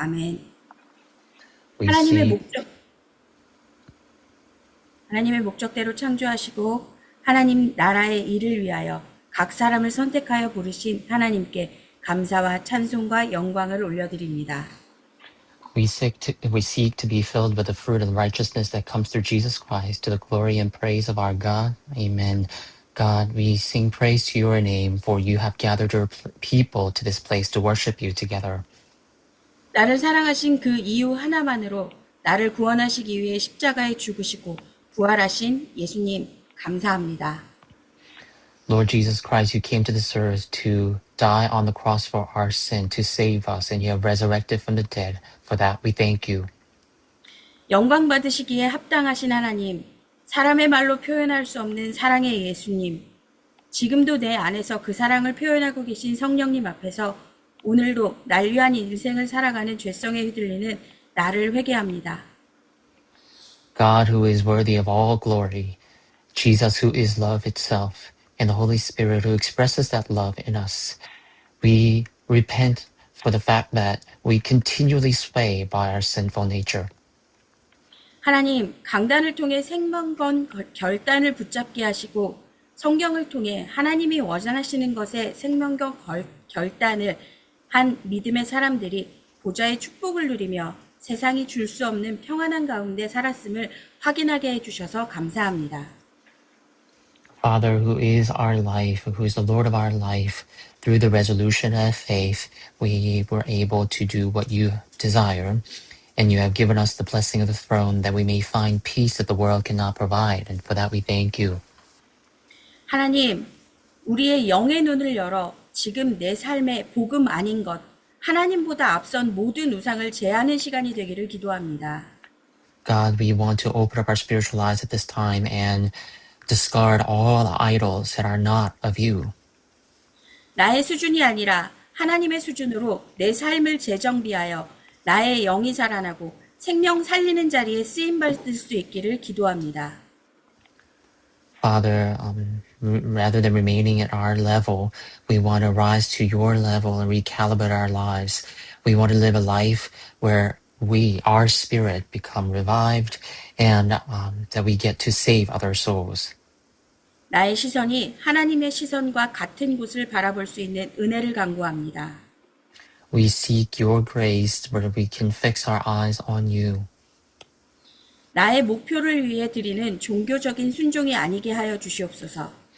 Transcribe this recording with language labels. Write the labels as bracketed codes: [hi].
[ko] 아멘. [en] We [ko] 하나님의 [en] see [ko] 목적대로 창조하시고 하나님 나라의 일을 위하여 각 사람을 선택하여 부르신 하나님께 감사와 찬송과 영광을 올려드립니다. [en] we seek to be filled with the fruit of righteousness that comes through Jesus Christ to the glory and praise of our God. Amen. God, we sing praise to your name, for you have gathered your people to this place to worship you together. [ko] 나를 사랑하신 그 이유 하나만으로 나를 구원하시기 위해 십자가에 죽으시고 부활하신 예수님 감사합니다. [en] Lord Jesus Christ, you came to this earth to die on the cross for our sin, to save us, and you have resurrected from the dead. For that, we thank you. [ko] 영광 받으시기에 합당하신 하나님, 사람의 말로 표현할 수 없는 사랑의 예수님, 지금도 내 안에서 그 사랑을 표현하고 계신 성령님 앞에서 오늘도 날 위한 인생을 살아가는 죄성에 휘둘리는 나를 회개합니다. [en] God, who is worthy of all glory, Jesus, who is love itself, and the Holy Spirit, who expresses that love in us, we repent for the fact that we continually sway by our sinful nature. [ko] 하나님, 강단을 통해 생명건 결단을 붙잡게 하시고 성경을 통해 하나님이 원하시는 것에 생명건 결단을 한 믿음의 사람들이 보좌의 축복을 누리며 세상이 줄 수 없는 평안한 가운데 살았음을 확인하게 해주셔서 감사합니다. [en] Father, who is our life, who is the Lord of our life, through the resolution of faith, we were able to do what you desire, and you have given us the blessing of the throne that we may find peace that the world cannot provide, and for that we thank you. [ko] 하나님, 우리의 영의 눈을 열어 지금 내 삶의 복음 아닌 것, 하나님보다 앞선 모든 우상을 제하는 시간이 되기를 기도합니다. [en] God, we want to open up our spiritual eyes at this time and discard all the idols that are not of you. [ko] 나의 수준이 아니라 하나님의 수준으로 내 삶을 재정비하여 나의 영이 자라나고 생명 살리는 자리에 쓰임받을 수 있기를 기도합니다. [en] Father, rather than remaining at our level, we want to rise to your level and recalibrate our lives. We want to live a life where our spirit become revived and that we get to save other souls. [ko] 나의 시선이 하나님의 시선과 같은 곳을 바라볼 수 있는 은혜를 간구합니다. [en] We seek your grace where we can fix our eyes on you. [ko] 나의 목표를 위해 드리는 종교적인 순종이 아니게 하여 주시옵소서.